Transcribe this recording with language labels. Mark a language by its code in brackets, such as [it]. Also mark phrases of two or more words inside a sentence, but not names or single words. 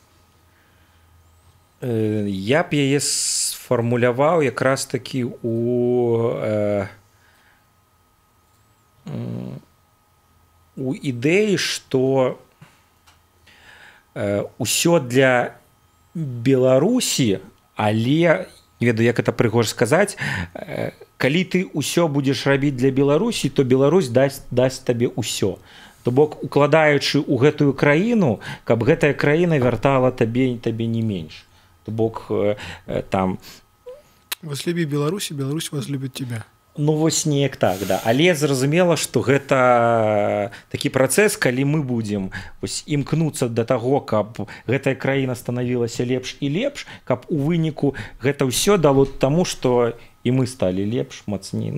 [be] Я б яе сфармуляваў якраз такі у ідэі, што ўсё для Беларусі, але не ведаю, як это прыгожа сказаць, калі ты ўсё будзеш рабіць для Беларусі, то Беларусь дасць табе ўсё. То бок, укладаючы ў гэтую краіну, каб гэтая краіна вяртала табе не менш. То бок, там... [ru] Возлюби Беларусь, и Беларусь возлюбит тебя. [be] Ну, вось неяк так, да. Але зразумела, што гэта такі працэс, калі мы будзем імкнуцца да таго, каб гэтая краіна станавілася лепш і лепш, каб у выніку гэта ўсё дало таму, што і мы сталі лепш, мацней.